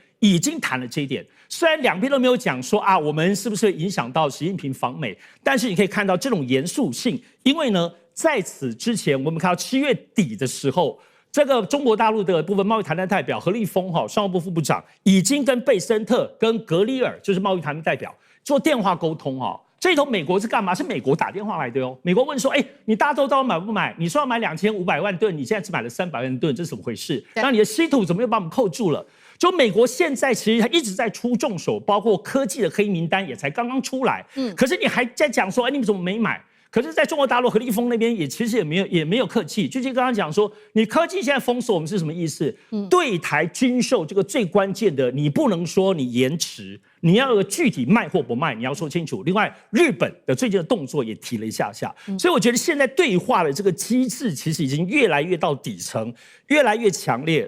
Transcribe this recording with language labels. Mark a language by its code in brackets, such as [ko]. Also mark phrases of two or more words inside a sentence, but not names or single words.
[zh] 已經談了這一點，雖然兩邊都沒有講說啊，我們是不是會影響到習近平訪美，但是你可以看到這種嚴肅性，因為呢，在此之前，我們看到7月底的時候，這個中國大陸的部分貿易談判代表何立峰商務部副部長已經跟貝森特、跟格里爾，就是貿易談判代表做電話溝通這頭美國是幹嘛？是美國打電話來的哦。美國問說：“你大豆到底買不買？你說要買2500萬噸，你現在只買了300萬噸，這是怎麼回事？那你的稀土怎麼又把我們扣住了？”就美國現在其實它一直在出重手，包括科技的黑名單也才剛剛出來。可是你還在講說，你們怎麼沒買？可是在中國大陸何立峰那邊其實也沒有客氣，就像剛剛講說，你科技現在封鎖我們是什麼意思？對台軍售這個最關鍵的，你不能說你延遲。你要有個具體賣或不賣，你要說清楚。另外，日本的最近的動作也提了一下，所以我覺得現在對話的這個機制其實已經越來越到底層，越來越強烈。